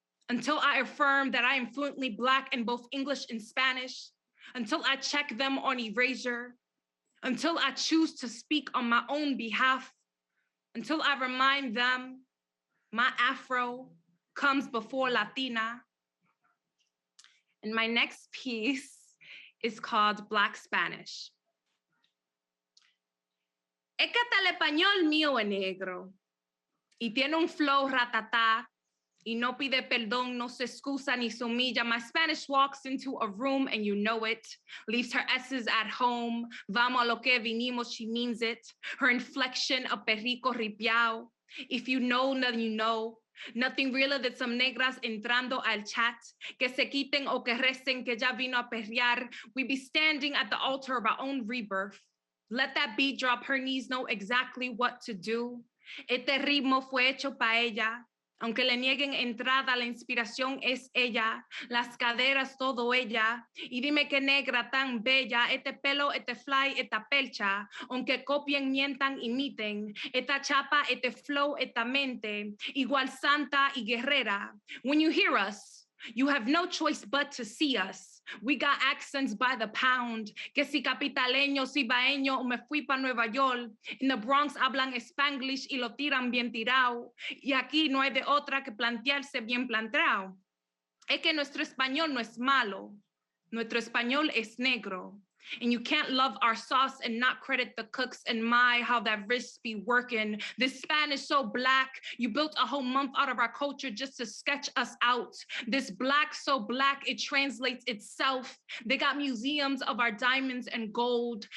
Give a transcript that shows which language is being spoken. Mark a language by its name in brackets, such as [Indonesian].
[English] until I affirm that I am fluently Black in both English and Spanish, until I check them on erasure, until I choose to speak on my own behalf, until I remind them my Afro comes before Latina. And my next piece is called Black Spanish. [Spanish] Es que hasta el español mío es negro y tiene un flow ratatá y no pide perdón, no se excusa ni se humilla. [English] My Spanish walks into a room and you know it, leaves her S's at home. [Spanish] Vamos a lo que vinimos, [English] she means it. Her inflection, [Spanish] a perrico ripiao. [English] If you know, then you know. Nothing realer than some [Spanish] negras entrando al chat. Que se quiten o que recen, que ya vino a perrear. [English] We be standing at the altar of our own rebirth. Let that beat drop, her knees know exactly what to do. [Spanish] Este ritmo fue hecho pa' ella. Aunque le nieguen entrada, la inspiración es ella. Las caderas, todo ella. Y dime qué negra tan bella. Este pelo, este fly, esta pelcha. Aunque copien, mientan, imiten. Esta chapa, este flow, esta mente. Igual santa y guerrera. [English] When you hear us, you have no choice but to see us. We got accents by the pound. [Spanish] Que si capitaleño, si baeño, o me fui pa' Nueva York. [English] In the Bronx [Spanish] hablan Spanglish y lo tiran bien tirado. Y aquí no hay de otra que plantearse bien planteado. Es que nuestro español no es malo. Nuestro español es negro. [English] And you can't love our sauce and not credit the cooks. And my, how that wrist be working. This Spanish so Black. You built a whole month out of our culture just to sketch us out. This Black so Black, it translates itself. They got museums of our diamonds and gold.